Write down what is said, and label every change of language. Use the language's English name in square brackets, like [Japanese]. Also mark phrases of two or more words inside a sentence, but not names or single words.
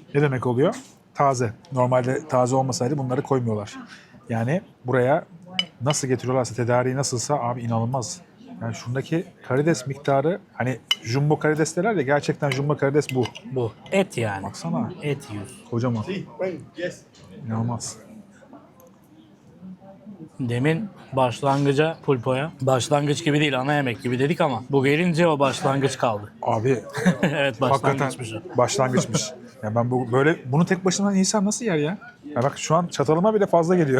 [Turkish] Ne demek oluyor? Taze. Normalde taze olmasaydı bunları koymuyorlar. Yani buraya nasıl getiriyorlarsa, tedariği nasılsa abi inanılmaz. Yani şundaki karides miktarı, hani jumbo karides derler ya, gerçekten jumbo karides bu. Bu. Et yani. Baksana. Et yiyorsun. Kocaman. [Spanish] Sí, bueno, yes. [Turkish] İnanılmaz. Demin başlangıca, pulpoya, başlangıç gibi değil ana yemek gibi dedik ama bu gelince o başlangıç kaldı. Abi Evet, hakikaten başlangıçmış o. başlangıçmış. Ya ben bunu tek başına insan nasıl yer ya? Ya bak şu an çatalıma bile fazla geliyor.